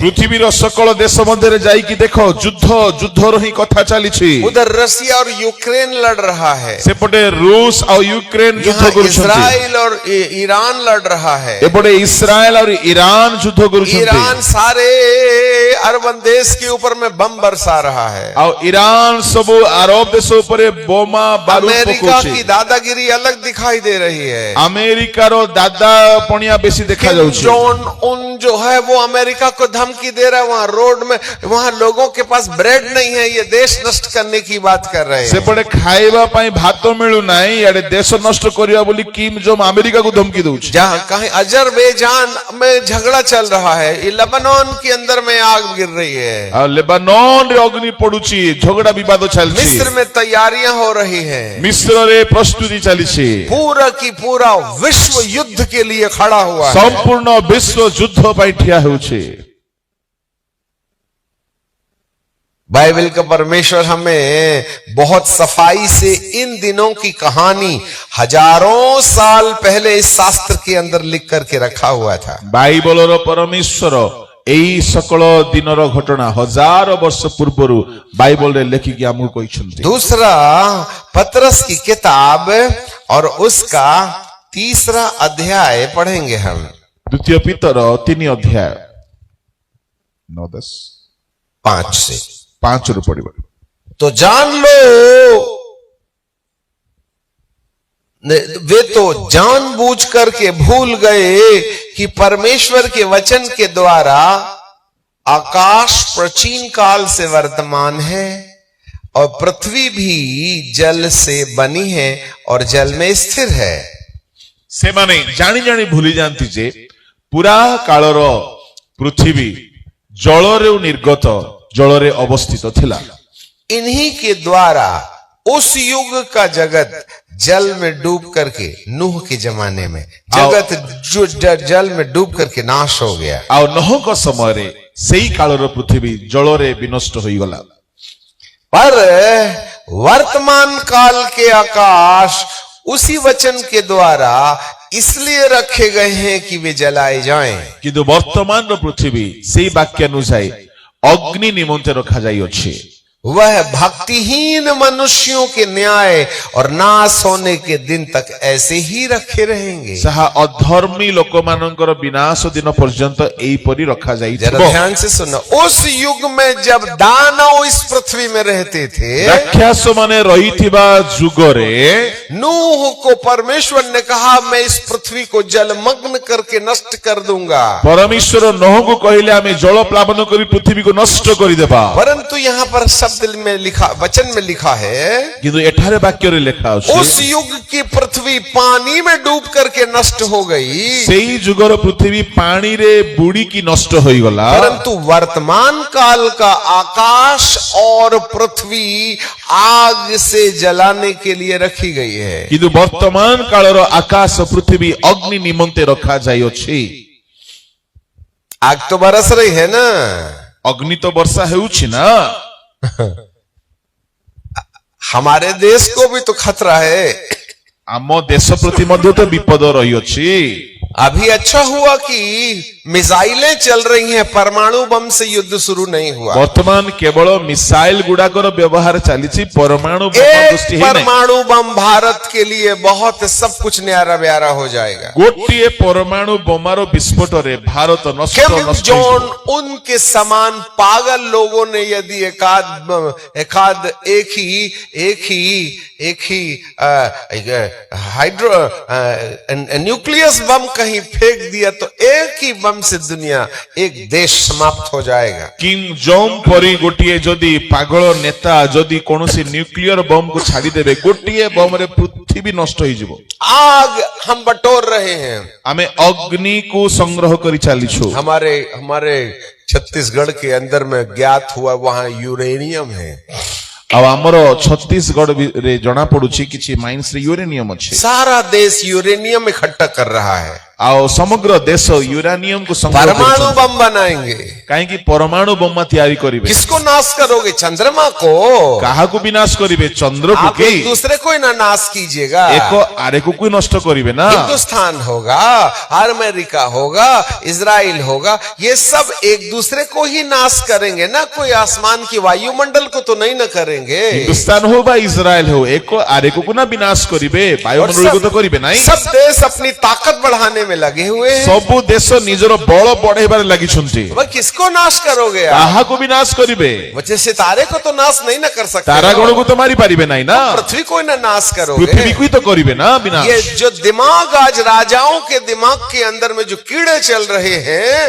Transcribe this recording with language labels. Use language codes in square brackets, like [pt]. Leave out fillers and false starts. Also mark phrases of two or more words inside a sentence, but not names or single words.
[or] ପୃଥିବୀ ର ସକଳ ଦେଶ ମଧ୍ୟ ରେ ଯାଇ କି ଦେଖ ଯୁଦ୍ଧ ର ହିଁ କଥା ଚାଲିଛି। [hi] उधर रसिया और यूक्रेन लड़ रहा है, [or] ସେପଟେ ରୁଷ ଓ ୟୁକ୍ରେନ ଯୁଦ୍ଧ କରୁଛନ୍ତି। [hi] इस्राइल और ईरान लड़ रहा है, [or] ଏପଟେ ଇସ୍ରାଏଲ ଓ ଇରାନ ଯୁଦ୍ଧ କରୁଛନ୍ତି। [hi] ईरान सारे अरब देश के ऊपर में बम बरसा रहा है। है। [or] ଆଉ ଇରାନ ସବୁ ଆରବ ଦେଶ ଉପରେ ବୋମା ବାରୁଦ [hi] अमेरिका [or] ପକଉଛି। [hi] की दादागिरी अलग दिखाई दे रही है। [or] ଆମେରିକାର ଦାଦା ପଣିଆ ବେଶୀ ଦେଖା [hi] किम [or] ଯାଉଛି। [hi] जोन उन जो है वो अमेरिका को धमकी दे रहा है, वहां रोड में वहां लोगों के पास ब्रेड नहीं है, ये देश नष्ट करने की बात कर रहे हैं। [or] ସେପଟେ ଖାଇବା ପାଇଁ ଭାତ ମିଳୁନାହିଁ, ଇଆଡେ ଦେଶ ନଷ୍ଟ କରିବା ବୋଲି କିମ୍ ଜୋନ୍ ଆମେରିକାକୁ ଧମକି ଦଉଛି। [hi] जहां कहीं अजरबैजान में झगड़ा चल रहा है, ये लेबनान के अंदर में आग गिर रही है, [or] ଆଉ ଲେବାନନରେ ଅଗ୍ନି ପଡୁଛି, ଝଗଡା ବିବାଦ ଚାଲିଛି। [hi] मिस्र में तैयारियां हो रही हैं, [or] ମିଶ୍ରରେ ପ୍ରସ୍ତୁତି ଚାଲିଛି। [hi] पूरा की पूरा विश्व युद्ध के लिए खड़ा हुआ है। [or] ସମ୍ପୂର୍ଣ୍ଣ ବିଶ୍ୱ ଯୁଦ୍ଧ ପାଇଁ ଠିଆ ହେଉଛି। [hi] बाइबल का परमेश्वर हमें बहुत सफाई से इन दिनों की कहानी हजारों साल पहले इस शास्त्र के अंदर लिख करके रखा हुआ था। [or] ବାଇବଲର ପରମେଶ୍ୱର ଏଇ ସକଳ ଦିନର ଘଟଣା ହଜାର ବର୍ଷ ପୂର୍ବରୁ ବାଇବଲରେ ଲେଖିକି ଆମକୁ କହିଛନ୍ତି। [hi] दूसरा पतरस की किताब और उसका 3रा अध्याय पढ़ेंगे हम। [or] ଦ୍ୱିତୀୟ ପିତର 3 ଅଧ୍ୟାୟ 9-10 [hi] 5 से। [or] 5 ରୁ ପଢିବ। [hi] तो जान लो, वे तो जानबूझ करके भूल गए कि परमेश्वर के वचन के द्वारा आकाश प्राचीन काल से वर्तमान है और पृथ्वी भी जल से बनी है और जल में स्थिर है। [or] ସେମାନେ ଜାଣି ଜାଣି ଭୁଲି ଯାଆନ୍ତି ଯେ ପୁରା କାଳର ପୃଥିବୀ ଜଳରୁ ନିର୍ଗତ, ଜଳରେ ଅବସ୍ଥିତ ଥିଲା। [hi] इन्हीं के द्वारा उस युग का जगत जल में डूब करके, नूह के जमाने में जगत जो जल में डूब करके नाश हो गया। [or] ଆଉ ନହଙ୍କ ସମୟରେ ସେଇ କାଳର ପୃଥିବୀ ଜଳରେ ବିନଷ୍ଟ ହୋଇଗଲା। [hi] पर वर्तमान काल के आकाश उसी वचन के द्वारा इसलिए रखे गए हैं कि वे जलाए जाएं। [or] କିନ୍ତୁ ବର୍ତ୍ତମାନର ପୃଥିବୀ ସେଇ ବାକ୍ୟାନୁଯାୟୀ ଅଗ୍ନି ନିମନ୍ତେ ରଖାଯାଇଅଛି। [hi] वह भक्तिहीन मनुष्यों के न्याय और नाश होने के दिन तक ऐसे ही रखे रहेंगे। [or] ଯାହା ଅଧର୍ମୀ ଲୋକମାନଙ୍କର ବିନାଶ ଦିନ ପର୍ଯ୍ୟନ୍ତ ଏଇପରି [hi] जरा [or] ରଖାଯାଇଥିବ। [hi] ध्यान से सुनो, उस युग में जब दानव इस पृथ्वी में रहते थे, [or] ରାକ୍ଷସ ମାନେ ରହିଥିବା ଯୁଗରେ [hi] नूह को परमेश्वर ने कहा मैं इस पृथ्वी को जलमग्न करके नष्ट कर दूंगा। [or] ପରମେଶ୍ୱର ନୋହକୁ କହିଲେ ଆମେ ଜଳ ପ୍ଲାବନ କରି ପୃଥିବୀକୁ ନଷ୍ଟ କରିଦେବା। [hi] परंतु यहाँ पर शब्द में लिखा, वचन में लिखा है, [or] କିନ୍ତୁ ଏଠାରେ ବାକ୍ୟରେ ଲେଖା ଅଛି [hi] उस युग की पृथ्वी पानी में डूब करके नष्ट हो गई, [or] ସେଇ ଯୁଗର ପୃଥିବୀ ପାଣିରେ ବୁଡିକି ନଷ୍ଟ ହୋଇଗଲା। [hi] परंतु वर्तमान काल का आकाश और पृथ्वी आग से जलाने के लिए रखी गई है। [or] କିନ୍ତୁ ବର୍ତ୍ତମାନ କାଳର ଆକାଶ ପୃଥିବୀ ଅଗ୍ନି ନିମନ୍ତେ ରଖାଯାଇଅଛି। [hi] आग तो बरस रही है ना, [or] ଅଗ୍ନି ତ ବର୍ଷା ହେଉଛି ନା। [hi] हमारे देश को भी तो खतरा है। [or] ଆମ ଦେଶ ପ୍ରତି ମଧ୍ୟ ତ ବିପଦ ରହିଅଛି। [hi] अभी अच्छा हुआ कि मिसाइलें चल रही हैं, परमाणु बम से युद्ध शुरू नहीं हुआ। [or] ବର୍ତ୍ତମାନ କେବଳ ମିସାଇଲ ଗୁଡାକର ବ୍ୟବହାର ଚାଲିଛି, ପରମାଣୁ ବୋମା [hi] एक [or] ସୃଷ୍ଟି ହେଇନାହିଁ। [hi] परमाणु बम भारत के लिए बहुत सब कुछ न्यारा ब्यारा हो जाएगा। [or] ଗୋଟିଏ ପରମାଣୁ ବୋମାର ବିସ୍ଫୋଟରେ ଭାରତ ନଷ୍ଟ [hi] किम [or] ନଷ୍ଟ [hi] जोन [or] ହୋଇଯିବ। [hi] उनके समान पागल लोगों ने यदि एकाद एक ही [en] hydro nucleus [hi] बम कहीं फेंक दिया तो एक ही बम से दुनिया, एक देश समाप्त हो जाएगा। [or] କିମ୍ ଜୋନ୍ ପରି ଗୋଟିଏ ଯଦି ପାଗଳ ନେତା ଯଦି କୌଣସି [en] nuclear bomb [or] କୁ ଛାଡିଦେବେ, ଗୋଟିଏ ବମ୍ ରେ ପୃଥିବୀ ନଷ୍ଟ ହେଇଯିବ। [hi] आग हम बटोर रहे हैं। [or] ଆମେ ଅଗ୍ନିକୁ ସଂଗ୍ରହ କରି ଚାଲିଛୁ। [hi] हमारे छत्तीसगढ़ के अंदर में ज्ञात हुआ वहां यूरेनियम है। [or] ଆଉ ଆମର ଛତିଶଗଡରେ ଜଣା ପଡୁଛି କିଛି ମାଇନ୍ସ ରେ ୟୁରେନିୟମ ଅଛି। [hi] सारा देश यूरेनियम इकट्ठा कर रहा है। [or] ଆଉ ସମଗ୍ର ଦେଶ ୟୁରାନିୟମକୁ ସଂଗ୍ରହ [hi] परमाणु [or] କରୁଛନ୍ତି। [hi] बम बनाएंगे। [or] କାହିଁକି ପରମାଣୁ ବୋମା ତିଆରି କରିବେ? [hi] किसको नाश करोगे? चंद्रमा को? [or] କାହାକୁ ବିନାଶ କରିବେ? ଚନ୍ଦ୍ରକୁ [hi] आप [or] କି? [hi] एक दूसरे को ही ना नाश कीजिएगा। [or] ଏକ ଆରେକୁ ନଷ୍ଟ କରିବେ ନା। [hi] हिंदुस्तान होगा, अमेरिका होगा, इजराइल होगा, ये सब एक दूसरे को ही नाश करेंगे ना, कोई आसमान की वायुमंडल को तो नहीं न करेंगे। [or] ହିନ୍ଦୁସ୍ତାନ ହଉ ବା ଇସ୍ରାଏଲ ହଉ, ଏକ ଆରେକୁ ନା ବିନାଶ କରିବେ, ବାୟୁମଣ୍ଡଳକୁ ତ କରିବେ ନାହିଁ। [hi] सब देश अपनी ताकत बढ़ाने में लगे हुए हैं। [or] ସବୁ ଦେଶ ନିଜର ବଳ ବଢେଇବାରେ ଲାଗିଛନ୍ତି। [hi] वह किसको नाश करोगे आप? [or] କାହାକୁ ବି ନାଶ କରିବେ? [hi] वजह सितारे को तो नाश नहीं ना कर सकते, [or] ତାରାଗଣକୁ ତ ମାରି ପାରିବେ ନାହିଁ ନା, [hi] पृथ्वी को ना नाश करोगे। [or] ପୃଥିବୀକୁ ହିଁ ତ କରିବେ ନା ବିନାଶ। [hi] ये जो दिमाग आज राजाओं के दिमाग के अंदर में जो कीड़े चल रहे हैं,